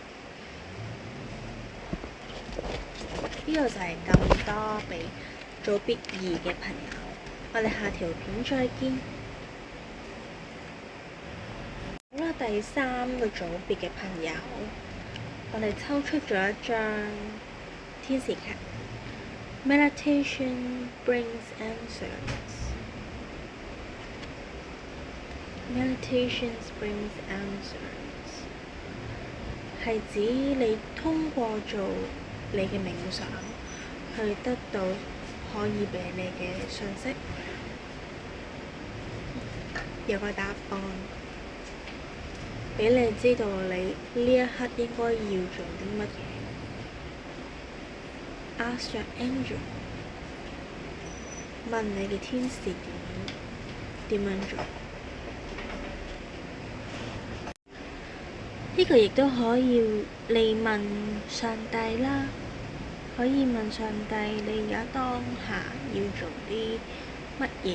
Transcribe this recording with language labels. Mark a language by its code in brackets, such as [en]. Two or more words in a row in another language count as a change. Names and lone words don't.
[yue] 呢個就係咁多俾組別2嘅朋友，我哋下條片再見。好啦，第3個組別嘅朋友，我哋抽出咗一張天使卡。 [en] Meditation brings answers. Meditation brings answers [yue] 係指你通過做你嘅冥想，去得到可以俾你嘅訊息，有個答案，俾你知道你呢一刻應該要做啲乜嘢。 [en] Ask your angel， [yue] 問你嘅天使點樣做。呢個亦都可以你問上帝啦，可以問上帝你而家當下要做啲乜嘢？